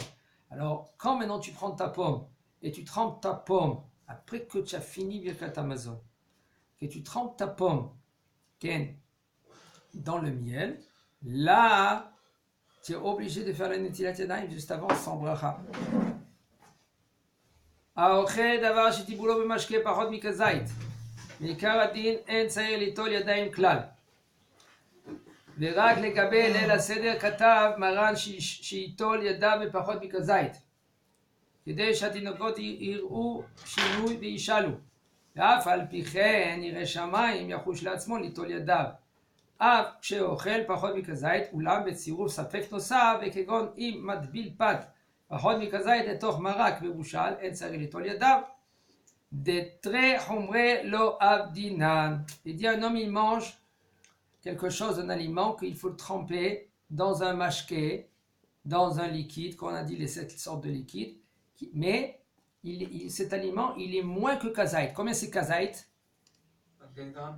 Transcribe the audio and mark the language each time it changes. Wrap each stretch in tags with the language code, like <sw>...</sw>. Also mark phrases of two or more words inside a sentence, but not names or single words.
<fr>Alors, quand maintenant tu prends ta pomme et tu trempes ta pomme, après que tu as fini</fr> <he>ברכת המזון,</he> <fr>que tu trempes ta pomme dans le miel, là, tu es obligé de faire la</fr> <he>נטילת ידיים</he> <fr>juste avant sans bracha.</fr> <he>האוכל דבר שטיבולו במשקה פחות מכזית. מעיקר הדין אין צריך ליטול ידיים כלל. ורק לגבי ליל הסדר כתב מרן שייטול ידיו בפחות מכזית. כדי שהתינוקות יראו שינוי וישאלו. ואף על פי כן ירא שמיים יחוש לעצמו ליטול ידיו. אף כשאוכל פחות מכזית, אולם בצירוף ספק נוסף, וכגון אם מטביל פת פחות מכזית לתוך מרק מבושל, אין צריך ליטול ידיו. דתרי חומרי לא אבדינן.</he> <fr>Il dit un homme il mange quelque chose, un aliment qu'il faut tremper dans un mashké, dans un liquide, qu'on a dit les 7 sortes de liquides, mais cet aliment il est moins que kazait. Combien c'est kazait? 27 grammes.</fr>